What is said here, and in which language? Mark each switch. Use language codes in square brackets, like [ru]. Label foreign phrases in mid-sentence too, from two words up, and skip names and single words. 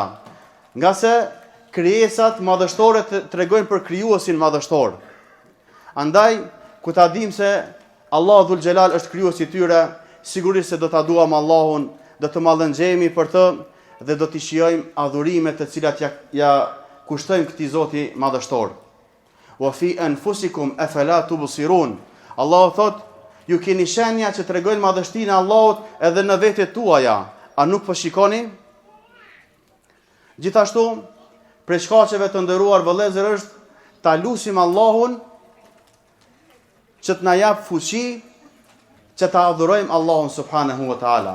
[sq] Nga se krijesat madhështore tregojnë për krijuesin madhështor. Andaj, ku ta dim se Allahu [ar] ذو الجلال [sq] është krijuesi i tyre, sigurisht se do ta duam Allahun, do të mallëngjehemi për të dhe do t'i shijojmë adhurimet të cilat ja kushtojmë këtij Zoti madhështor. [ar] وفي أنفسكم أفلا تبصرون. [sq] Allahu thot, ju keni shenja që tregojnë madhështinë e Allahut edhe në vetet tuaja, a nuk po shikoni? Gjithashtu, prej shkaqeve të nderuar vëllezër është ta lutim Allahun që të na jap fuqi që ta adhurojmë Allahun [ar] سبحانه وتعالى.